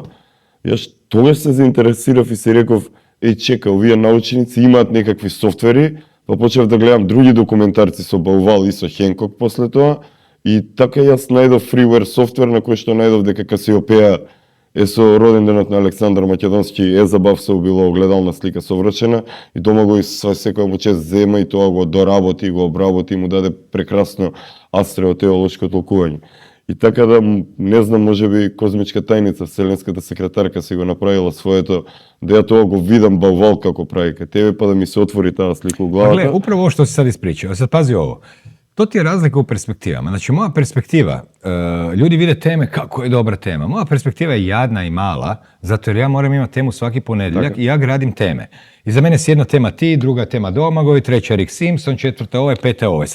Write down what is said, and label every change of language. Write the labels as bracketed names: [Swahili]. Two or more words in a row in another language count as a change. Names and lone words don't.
[Macedonian] јас тогаш се заинтересирав и се реков, чека, овие научници имаат некакви софтвери, па почнав да гледам други документарци со Баувал и со Хенкок после тоа, и така јас најдов фривер софтвер на кој што најдов дека Касиопеја е со роденденот на Александар Македонски, е забав се убило огледална слика совршена и Домагој секоја му чест зема и тоа го доработи, го обработи и му даде прекрасно астреотеолошко толкување. И така да, не знам, може би козмичка тајница, вселенската секретарка си го направила своето, да ја тоа го видам Баувал како прави кај тебе, па да ми се отвори таа слика у главата. [Croatian] Gle, upravo ovo što si sad ispričao, sad pazi ovo. To ti je razlika u perspektivama. Znači, moja perspektiva, ljudi vide teme kako je dobra tema. Moja perspektiva je jadna i mala, zato jer ja moram imati temu svaki ponedjeljak i ja gradim teme. I za mene si jedna tema ti, druga tema Domagoj, treća Rick Simpson, četvrta ovaj, peta ovaj.